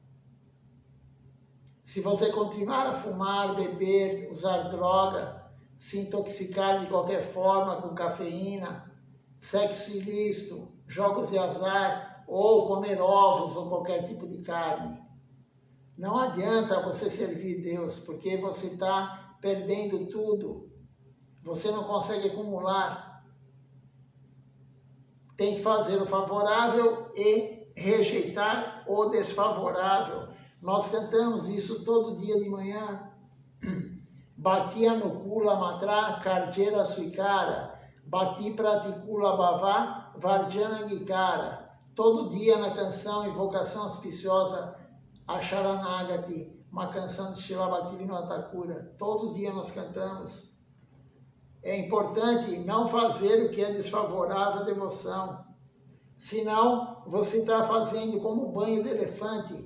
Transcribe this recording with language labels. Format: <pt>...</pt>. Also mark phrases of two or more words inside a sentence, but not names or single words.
<pt>Se você continuar a fumar, beber, usar droga, se intoxicar de qualquer forma com cafeína, sexo ilícito, jogos de azar, ou comer ovos ou qualquer tipo de carne, não adianta você servir Deus, porque você está perdendo tudo. Você não consegue acumular. Tem que fazer o favorável e rejeitar o desfavorável. Nós cantamos isso todo dia de manhã.</pt> <bn>ভক্তি অনুকূল মাত্র কার্যের স্বীকার, ভক্তি প্রতিকূল ভাব বর্জন অঙ্গীকার.</bn> <pt>Todo dia na canção Invocação Auspiciosa a Sharanagati, uma canção de Srila Bhaktivinoda Thakura. Todo dia nós cantamos. É importante não fazer o que é desfavorável à devoção. Senão, você está fazendo como o banho do elefante.</pt>